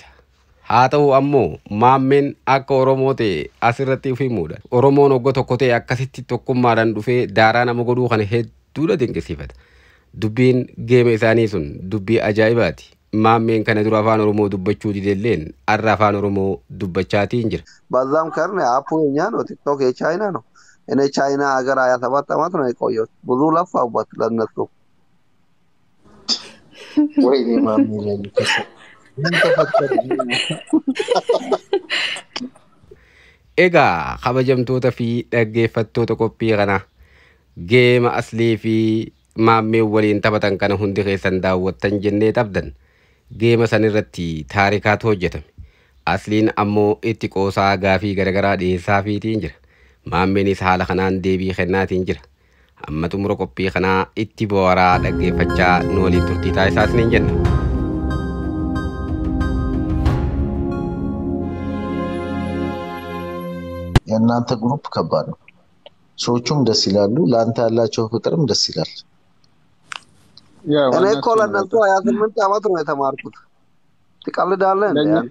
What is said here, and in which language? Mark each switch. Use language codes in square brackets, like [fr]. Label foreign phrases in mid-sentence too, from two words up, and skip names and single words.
[om] Haa ta'u ammoo Maammeen akka Oromoo ta'e asirratti of himuudha. Oromoon oggo tokko ta'e akkasitti tokkummaadhaan dhufee daaraa nama godhuu kana hedduudha dinqisiifata. Dubbiin geema isaanii sun dubbii ajaa'ibaati. Maammeen kana dura afaan Oromoo dubbachuu didelleen arra afaan Oromoo dubbachaatiin jira. [am] በዛም ከርነ አፑ የኛ ነው፣ ቲክቶክ የቻይና ነው። እኔ ቻይና ሀገር 27 ዓመት ነው የቆየሁት። ብዙ ለፋሁበት ለነሱ። ወይኔ ማሜ ላይ ምን ተፈጠረ? [om] Egaa kabajamtoota fi dhaggeeffattoota qophii kana geema Aslii fi Maammeen waliin taphatan kana hundi keessan daawwattan jennee qabdan. Geema san irratti taarikaatu hojjetame. Asliin ammoo itti qoosaa gaafii garaagaraa dhiyeessaafiitiin jira. Maammeenis haala kanaan deebii kennaatiin jira. Amma xumura qophii kanaa itti booraa dhaggeeffachaa nu waliin turtii taasisaas ni jenna. [am] የእናንተ ግሩፕ ከባድ ነው። ሰዎቹም ደስ ይላሉ፣ ለአንተ ያላቸው ፍቅርም ደስ ይላል። እኔ እኮ ለእነሱ 28 ዓመት ነው የተማርኩት። ትቀልዳለህ እንዴ አንተ?